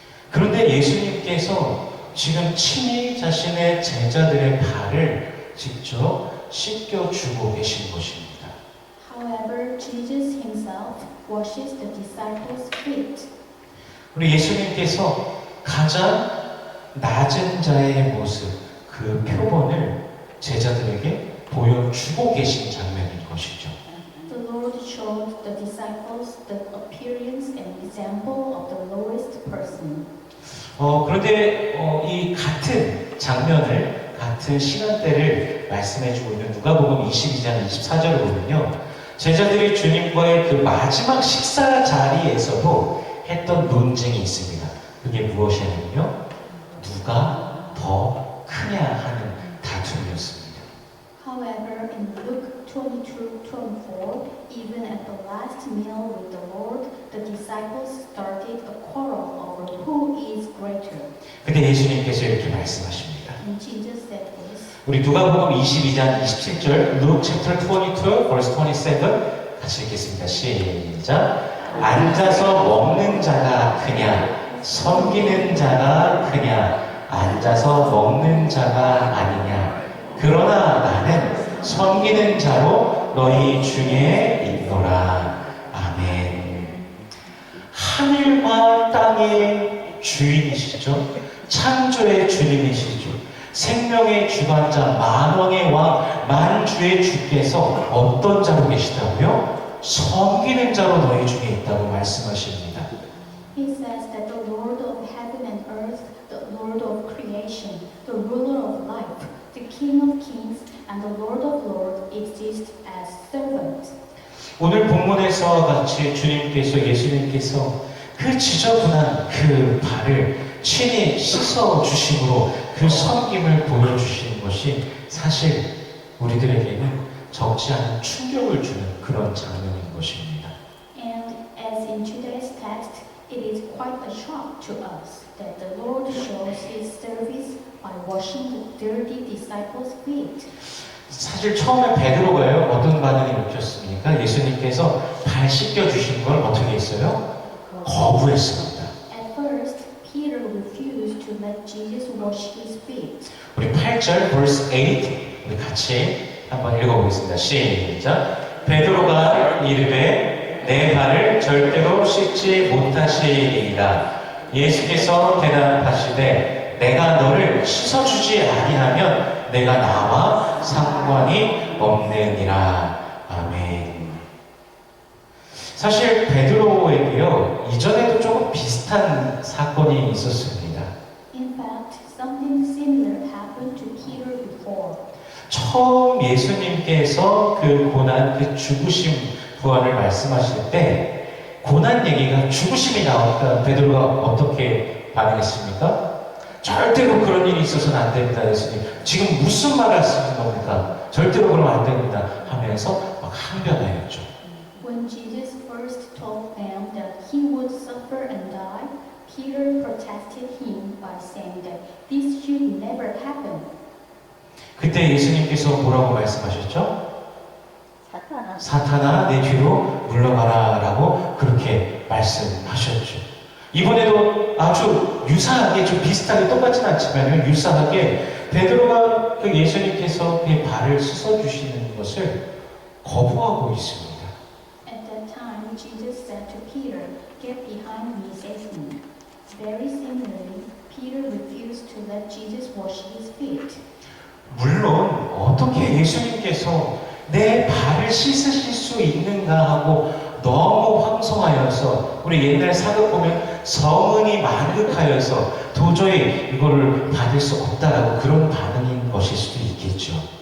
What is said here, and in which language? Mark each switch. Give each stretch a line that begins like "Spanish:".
Korean: 그런데 예수님께서 지금 친히 자신의 제자들의 발을 직접 씻겨주고 계신 것입니다.
English: However, Jesus himself washes the disciples' feet.
Korean: 우리 예수님께서 가장 낮은 자의 모습, 그 표본을 제자들에게 보여주고 계신 장면인 것이죠.
English: The Lord showed the disciples the appearance and example of the lowest person.
Korean: 그런데 이 같은 장면을, 같은 시간대를 말씀해주고 있는 누가복음 22장 24절을 보면요. 제자들이 주님과의 그 마지막 식사 자리에서도 했던 논쟁이 있습니다. 그게 무엇이냐면요. 누가 더 크냐 하는 다툼이었습니다.
English: However, in Luke 22:24, even at the last meal with the Lord, the disciples started a quarrel over who is greater.
Korean: 근데 예수님께서 이렇게 말씀하십니다.
English: And Jesus said this.
Korean: 우리 누가복음 22장 27절,
English: Luke chapter 22, verse 27
Korean: 같이 읽겠습니다. 시작. 앉아서 먹는 자가 크냐, 섬기는 자가 크냐, 앉아서 먹는 자가 아니냐. 그러나 나는 섬기는 자로 너희 중에 있노라. 아멘. 하늘과 땅의 주인이시죠. 창조의 주님이시죠. 생명의 주관자, 만왕의 왕, 만주의 주께서 어떤 자로 계시다고요? 섬기는 자로 너희 중에 있다고 말씀하십니다.
English: He says that the Lord of heaven and earth, the Lord of creation, the ruler of life, the King of kings, and the Lord of lords exist as servants.
Korean: 오늘 본문에서와 같이 예수님께서 그 지저분한 그 발을 친히 씻어 주심으로 그 섬김을 보여주시는 것이 사실 우리들에게는 적지 않은 충격을 주는 그런 장면인 것입니다.
English: And as in today's text, it is quite a shock to us that the Lord shows his service by washing the dirty disciples' feet.
Korean: 사실 처음에 베드로가요 어떤 반응이 느꼈습니까? 예수님께서 발 씻겨 주신 걸 어떻게 했어요? 거부했습니다.
English: At first, Peter refused to let Jesus wash his feet.
Korean: 우리 8절
English: verse 8
Korean: 우리 같이 한번 읽어보겠습니다. 시작. 베드로가 이르되 내 발을 절대로 씻지 못하시리이다. 예수께서 대답하시되 내가 너를 씻어주지 아니하면 내가 나와 상관이 없느니라. 아멘. 사실 베드로에게요 이전에도 조금 비슷한 사건이 있었습니다.
English: In fact, something similar happened to Peter before.
Korean: 처음 예수님께서 그 고난, 그 죽으심, 부활을 말씀하실 때 고난 얘기가 죽으심이 나오니까 베드로가 어떻게 반응했습니까? 절대로 그런 일이 있어서는 안 됩니다, 예수님. 지금 무슨 말을 하시는 겁니까? 절대로 그러면 안 됩니다 하면서 막 항변하였죠.
English: When Jesus first told them that he would suffer and die, Peter protested him by saying that this should never happen.
Korean: 그때 예수님께서 뭐라고 말씀하셨죠? 사탄아 내 뒤로 물러가라 라고 그렇게 말씀하셨죠. 이번에도 아주 유사하게 좀 비슷하게 똑같지는 않지만 유사하게 베드로가 그 예수님께서 그의 발을 씻어주시는 것을 거부하고 있습니다.
English: At that time, Jesus said to Peter, "Get behind me, Satan." Very similarly, Peter refused to let Jesus wash his feet.
Korean: 물론 어떻게 예수님께서 내 발을 씻으실 수 있는가 하고 너무 황송하여서 우리 옛날 사극 보면 성은이 만극하여서 도저히 이거를 받을 수 없다라고 그런 반응인 것일 수도 있겠죠.